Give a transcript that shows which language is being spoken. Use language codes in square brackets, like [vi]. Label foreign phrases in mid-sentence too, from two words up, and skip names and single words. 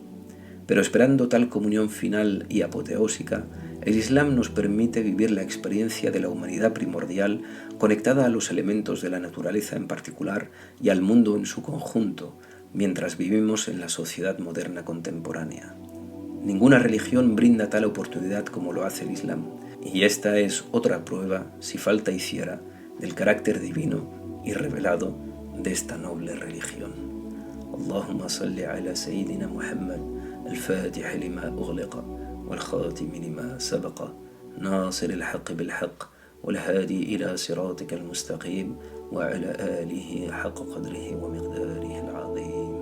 [es] Pero esperando tal comunión final y apoteósica, el Islam nos permite vivir la experiencia de la humanidad primordial conectada a los elementos de la naturaleza en particular y al mundo en su conjunto, mientras vivimos en la sociedad moderna contemporánea. Ninguna religión brinda tal oportunidad como lo hace el Islam, y esta es otra prueba, si falta hiciera, del carácter divino y revelado de esta noble religión. [ar] اللهم صل على سيدنا محمد الفاتح لما أغلق والخاتم لما سبق, ناصر الحق بالحق والهادي إلى صراطك المستقيم وعلى آله حق قدره ومقداره العظيم.